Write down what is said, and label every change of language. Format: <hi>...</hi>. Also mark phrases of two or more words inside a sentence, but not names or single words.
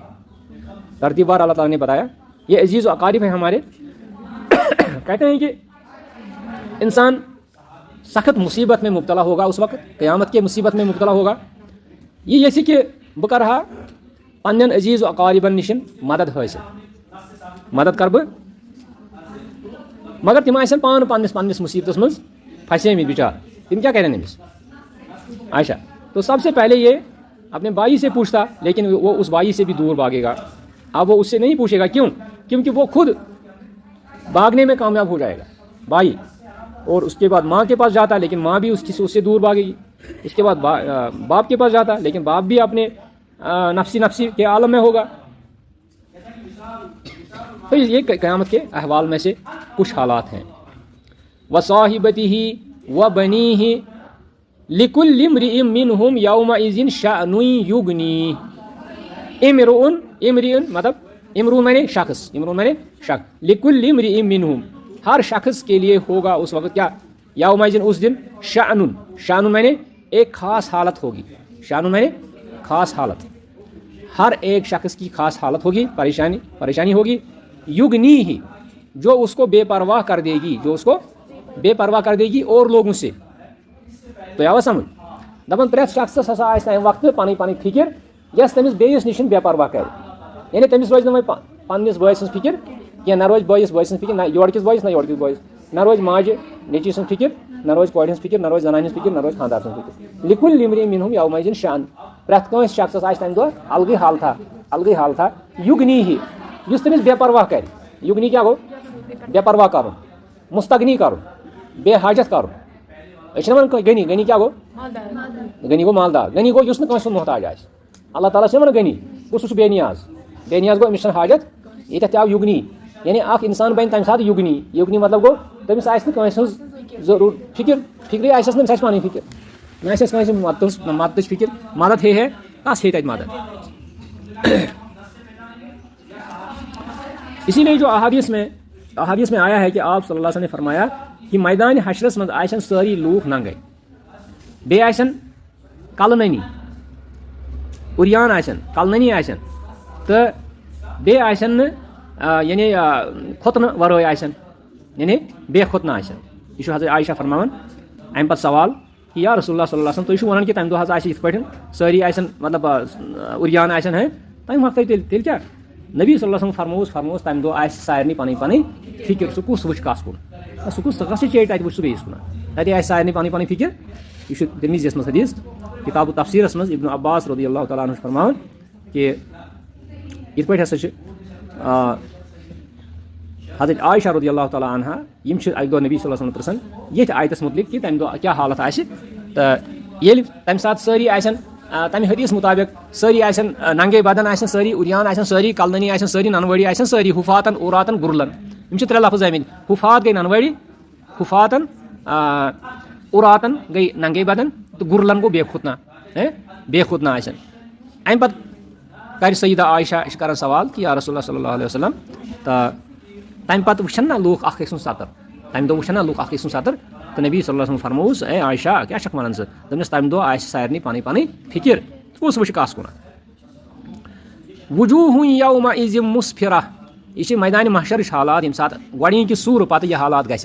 <ur>ترتیب وار اللہ تعالیٰ نے بتایا. یہ عزیز و اقارب ہیں ہمارے. کہتے ہیں کہ انسان سخت مصیبت میں مبتلا ہوگا اس وقت, قیامت کے مصیبت میں مبتلا ہوگا.</ur> <ks>یہ یژھِ کہ بہٕ کرٕ ہا پنٛنٮ۪ن عزیز و اقاربن نِشن مدد حٲصِل, مدد کر بہٕ, مگر تِم آسن پانہٕ پنٛنِس مصیبتس منٛز پھسیمٕتۍ بِچار, تِم کیا کریں أمِس.</ks> <ur>اچھا, تو سب سے پہلے یہ اپنے بھائی سے پوچھتا, لیکن وہ اس بھائی سے بھی دور بھاگے گا. اب وہ اس سے نہیں پوچھے گا, کیوں؟ کیونکہ وہ خود بھاگنے میں کامیاب ہو جائے گا بھائی, اور اس کے بعد ماں کے پاس جاتا لیکن ماں بھی اس سے دور بھاگے گی. اس کے بعد باپ کے پاس جاتا لیکن باپ بھی اپنے نفسی کے عالم میں ہوگا. تو یہ قیامت کے احوال میں سے کچھ حالات ہیں.</ur> <ar>وصاحبتہ وبنیہ لکل امرئ منہم یومئذ شأن یغنیہ.</ar> <ur>امرئ مطلب امرؤ میں نے شخص,</ur> <ar>لکل امرئ منہم</ar> <ur>ہر شخص کے لیے ہوگا اس وقت کیا, یومئذ اس دن, شأن میں نے ایک خاص حالت ہوگی. شأن میں نے خاص حالت, ہر ایک شخص کی خاص حالت ہوگی, پریشانی ہوگی. یغنیہ جو اس کو بے پرواہ کر دے گی, اور لوگوں سے.</ur> <ks>تو آوا سمجھ, دپان پرٛٮ۪تھ شخصس ہسا آسہِ تمہِ وقتہٕ پنٕنۍ فِکر یۄس تٔمِس بیٚیِس نِش بے پرواہ کرِ. یعنی تٔمِس روزِ نہٕ وۄنۍ پننِس بٲے سٕنٛز فِکر کینٛہہ, نہ روزِ بٲیِس سٕنٛز فِکر, نہ یورٕکِس بٲیِس نہ یورٕکِس بٲیِس, نہ روزِ ماجہِ نیٚچی سٕنٛز فِکر, نہ روزِ کورِ ہٕنٛز فِکر, نہ روزِ زنانہِ ہٕنٛز فِکر, نہ روزِ خانٛدار سٕنٛز فِکر.</ks> <ar>لکل امرئ منہم یومئذ شأن,</ar> <ks>پرٛٮ۪تھ کٲنٛسہِ شخصس آسہِ تمہِ دۄہ الگٕے حالتھا. یغنیہ یُس تٔمِس بے پرواہ کرِ. یغنی کیٛاہ گوٚو, بے پرواہ کرُن, مستغنی کرُن, بے حاجت کرُن. أسۍ چھِنہ وَنان غنی کیٛاہ گوٚو, غنی گوٚو مالدار. غنی گوٚو یُس نہٕ کٲنٛسہِ ہُنٛد محتاج آسہِ. اللہ تعالیٰ چھِنہ وَنان غنی گوٚو سُہ چھُ بے نیاز گوٚو أمِس چھَنہٕ حاجت. ییٚتٮ۪تھ تہِ آو یغنی, یعنی اکھ اِنسان بنہِ تمہِ ساتہٕ یغنی مطلب گوٚو تٔمِس آسہِ نہٕ کٲنٛسہِ ہٕنٛز فِکرٕے آسٮ۪س نہٕ أمِس آسہِ پنٕنۍ فِکر, نہ آسٮ۪س کٲنٛسہِ مدتٕچ فِکر. مدد ہے کس ہے تتہِ مدد.</ks> <ur>اسی لیے جو احادیث میں آیا ہے کہ آپ صلی اللہ علیہ وسلم نے فرمایا کہ</ur> <ks>میدان حشرس منٛز آسن سٲری لوٗکھ ننگے, بیٚیہِ آسن کلہٕ اُریان آسن, کلہٕ آسن, تہٕ بیٚیہِ آسن نہٕ یعنی کھۄتنہٕ ورٲے آسن, یعنی بے کھۄتنہٕ آسن. یہ چھُ حضرت عائشہ فرماوان. امہِ پتہٕ سوال کہ</ks> <ar>یا رسول اللہ صلی اللہ علیہ وسلم</ar> <ks>تُہۍ چھِو وَنان کہ تمہِ دۄہ حظ آسہِ یِتھ پٲٹھۍ سٲری آسن مطلب اُریان آسن ہے, تمہِ وقتہٕ تیٚلہِ کیٛاہ. نبی</ks> <ar>صلی اللہ علیہ وسلم</ar> <ks>فرمووُس تمہِ دۄہ آسہِ سارنٕے پنٕنۍ فِکر, سُہ کُس وٕچھِ کس کُن, سُہ کس چیٚٹۍ تتہِ وٕچھِ سُہ بیٚیِس کُن. تتہِ آسہِ سارنٕے پنٕنۍ فِکر. یہ چھُ ترمذیَس منٛز حدیث کتاب تفسیرس منٛز ابن عباس</ks> <ar>رضی اللہ تعالیٰ عنہ</ar> <ks>چھُ فرماوان کہ یِتھ پٲٹھۍ ہسا چھِ حضرت عائشہ</ks> <ar>رضی اللہ تعالیٰ عنہ</ar> <ks>یِم چھِ اکہِ دۄہ نبی</ks> <ar>صلی اللہ علیہ وسلم</ar> <ks>پرژھان ییٚتھۍ آیتس مُتعلق کہ تمہِ دۄہ کیٛاہ حالت آسہِ. تہٕ ییٚلہِ تمہِ ساتہٕ سٲری آسن تمہِ حدیث مطابق سٲری آسن ننگے بدن آسن, سٲری اُریان آسن, سٲری کلننی آسن, سٲری ننوٲڑی آسن, سٲری حُفاتن عوراتن گُرلن. یِم چھِ 3 لفظ آمٕتۍ. حُفات گٔے ننوٲڑی, حُفاتن عوراتن گٔے ننگے بدن, تہٕ گُرلن گوٚو بے کھۄتنہٕ آسن. امہِ پتہٕ کرِ سیدہ عائشہ چھِ کران سوال کہ</ks> <ar>یا رسول اللہ صلی اللہ علیہ وسلم,</ar> <ks>تہٕ تمہِ پتہٕ وٕچھن نا لوٗکھ اکھ أکۍ سُنٛد سطر, تمہِ دۄہ وٕچھن نا لوٗکھ اکھ أکۍ سُنٛد سطر. تہٕ نبی</ks> <ar>صلی اللہ علیہ وسلم</ar> <ks>فرمووُس اے عائشہ کیٛاہ چھکھ ونان ژٕ, دوٚپنس تمہِ دۄہ آسہِ سارنٕے پنٕنۍ فِکر, کُس وٕچھِ کس کُن.</ks> <ar>وجوٗہٌ یومئذ مُسفرہ,</ar> <ks>یہ چھِ میدانِ محشرٕچ حالات ییٚمہِ ساتہٕ گۄڈٕنِکہِ سوٗرٕ پتہٕ یہِ حالات گژھِ.</ks>